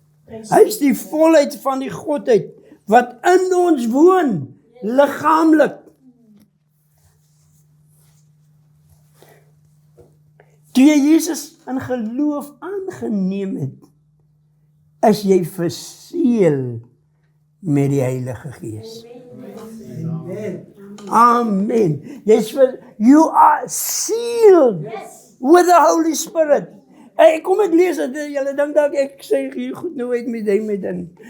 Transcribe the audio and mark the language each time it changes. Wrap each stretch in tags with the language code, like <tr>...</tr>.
<af>Hy is die volheid van die Godheid wat in ons woon, liggaamlik. Toe jy Jesus in geloof aangeneem het, is jy verseël met die Heilige Gees. Amen.</af> <en>You are sealed with the Holy Spirit.</en> <af>Kom ek lees dit, julle dink dat ek sê hier goed nou uit met in.</af>